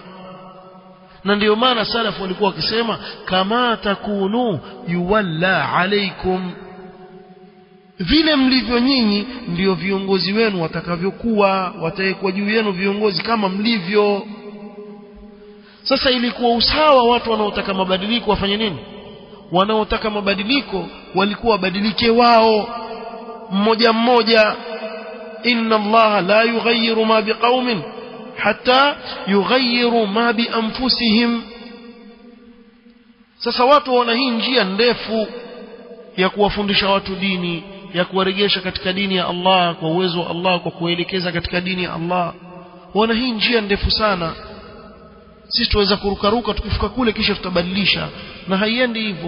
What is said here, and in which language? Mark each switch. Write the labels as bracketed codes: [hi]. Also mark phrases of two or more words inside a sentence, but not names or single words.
[sw] Na ndio maana salaf walikuwa wakisema [ar] كما تكونوا يولى عليكم, [sw] vile mlivyo nyinyi ndio viongozi wenu watakavyokuwa, watakuwa juu yenu viongozi kama mlivyo. Sasa ilikuwa usawa watu wanaotaka mabadiliko wafanye nini? Wanaotaka mabadiliko walikuwa wabadilike wao mmoja mmoja. [ar] إن الله لا يغير ما بقوم حتى يغيروا ما بأنفسهم. [sw] Sasa watu wana hii njia ndefu ya kuwafundisha watu dini, ya kuwarejesha katika dini ya Allah kwa uwezo wa Allah, kwa kuelekeza katika dini ya Allah. Wana hii njia ndefu sana. Sisi tuweza kurukaruka tukifika kule kisha tutabadilisha, na haiendi hivyo.